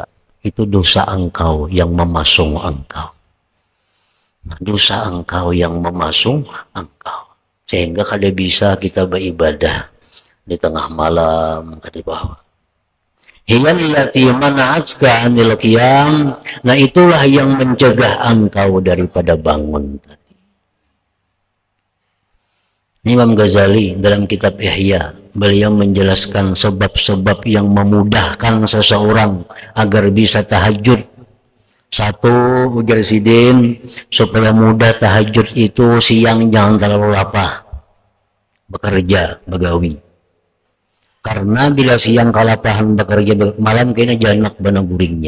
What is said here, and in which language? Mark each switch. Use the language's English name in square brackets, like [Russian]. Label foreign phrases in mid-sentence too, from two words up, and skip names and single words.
[Indonesian] Itu dosa engkau yang memasung engkau. Dosa engkau yang memasung engkau. [Banjar] Sehingga kada bisa kita beribadah di tengah malam, kada bawah. [Arabic] هي التي منعتك عن القيام. [Indonesian] Nah, itulah yang mencegah engkau daripada bangun tadi. Imam Ghazali dalam kitab Ihya, beliau menjelaskan sebab-sebab yang memudahkan seseorang agar bisa tahajud. [Banjar] Satu, ujar Sidin, supaya mudah tahajud itu siang jangan terlalu lapar, bekerja, begawi. Karena bila siang kalapahan bekerja, malam kena janak bana guringnya.